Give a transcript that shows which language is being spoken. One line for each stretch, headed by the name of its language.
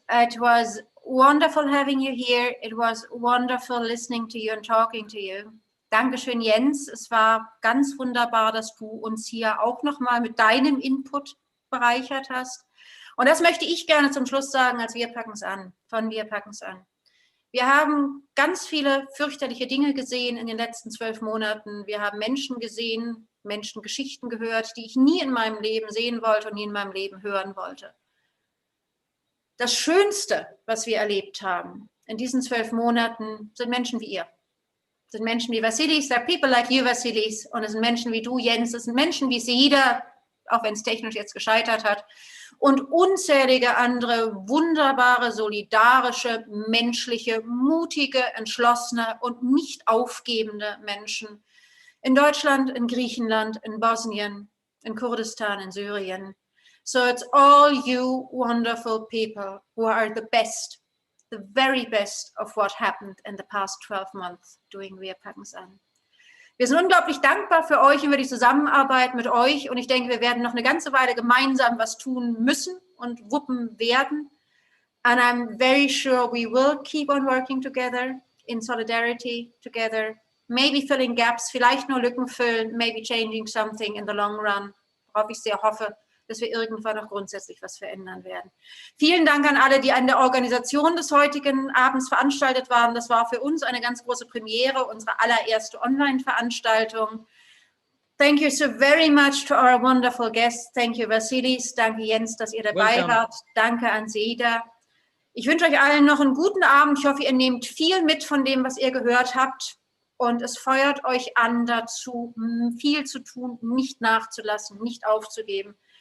English: It was wonderful having you here. It was wonderful listening to you and talking to you.
German: Dankeschön, Jens. Es war ganz wunderbar, dass du uns hier auch nochmal mit deinem Input bereichert hast. Und das möchte ich gerne zum Schluss sagen, als Wir packen es an, von Wir packen es an. Wir haben ganz viele fürchterliche Dinge gesehen in den letzten 12 Monaten. Wir haben Menschen gesehen, Menschengeschichten gehört, die ich nie in meinem Leben sehen wollte und nie in meinem Leben hören wollte. Das Schönste, was wir erlebt haben in diesen 12 Monaten, sind Menschen wie ihr. Es sind Menschen wie Vasilis,
English: there are people like you,
German: Vasilis, und es sind Menschen wie du, Jens, es sind Menschen wie Seda, auch wenn es technisch jetzt gescheitert hat, und unzählige andere wunderbare, solidarische, menschliche, mutige, entschlossene und nicht aufgebende Menschen in Deutschland, in Griechenland, in Bosnien, in Kurdistan, in Syrien.
English: So it's all you wonderful people who are the best, the very best of what happened in the past 12 months doing Wir packen es an.
German: Wir sind unglaublich dankbar für euch über die Zusammenarbeit mit euch, und ich denke, wir werden noch eine ganze Weile gemeinsam was tun müssen und wuppen werden.
English: And I'm very sure we will keep on working together in solidarity together, maybe filling gaps,
German: vielleicht nur Lücken füllen,
English: maybe changing something in the long run,
German: worauf ich sehr hoffe, dass wir irgendwann auch grundsätzlich was verändern werden. Vielen Dank an alle, die an der Organisation des heutigen Abends veranstaltet waren. Das war für uns eine ganz große Premiere, unsere allererste Online-Veranstaltung.
English: Thank you so very much to our wonderful guests. Thank you, Vasilis.
German: Danke, Jens, dass ihr dabei wart. Danke an Seda. Ich wünsche euch allen noch einen guten Abend. Ich hoffe, ihr nehmt viel mit von dem, was ihr gehört habt. Und es feuert euch an dazu, viel zu tun, nicht nachzulassen, nicht aufzugeben.